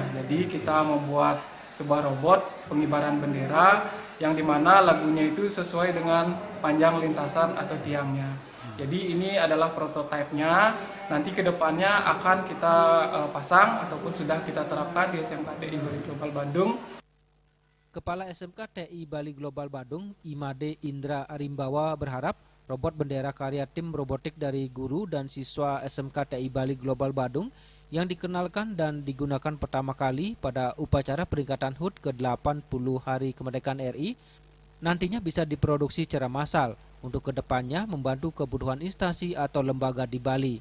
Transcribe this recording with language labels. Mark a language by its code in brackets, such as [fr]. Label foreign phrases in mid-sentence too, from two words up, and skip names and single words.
[id] Jadi kita membuat sebuah robot pengibaran bendera yang dimana lagunya itu sesuai dengan panjang lintasan atau tiangnya. Jadi ini adalah prototipenya. Nanti kedepannya akan kita pasang ataupun sudah kita terapkan di SMK TI Bali Global Badung. Kepala SMK TI Bali Global Badung, Imade Indra Arimbawa berharap robot bendera karya tim robotik dari guru dan siswa SMK TI Bali Global Badung yang dikenalkan dan digunakan pertama kali pada upacara peringatan HUT ke-80 Hari Kemerdekaan RI nantinya bisa diproduksi secara massal untuk kedepannya membantu kebutuhan instansi atau lembaga di Bali.